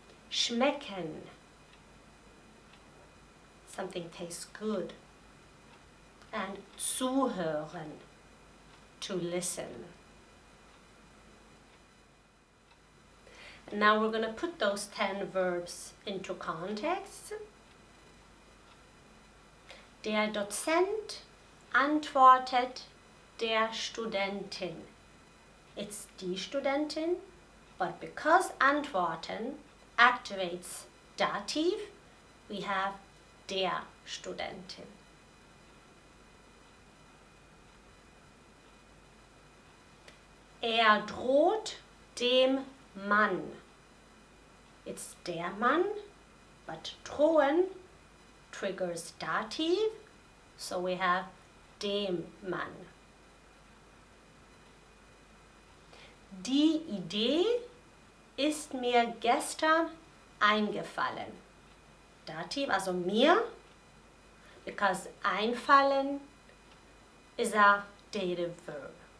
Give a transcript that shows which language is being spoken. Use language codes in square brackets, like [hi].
[en] Schmecken, something tastes good. And zuhören, to listen. And now we're going to put those 10 verbs into context. [de] Der Dozent antwortet der Studentin. [en] It's die Studentin, but because antworten activates dativ, we have der Studentin. [de] Er droht dem Mann. [en] It's der Mann, but drohen triggers dativ, so we have dem Mann. [de] Die Idee ist mir gestern eingefallen. [en] Dativ, also mir, because einfallen is a dative verb.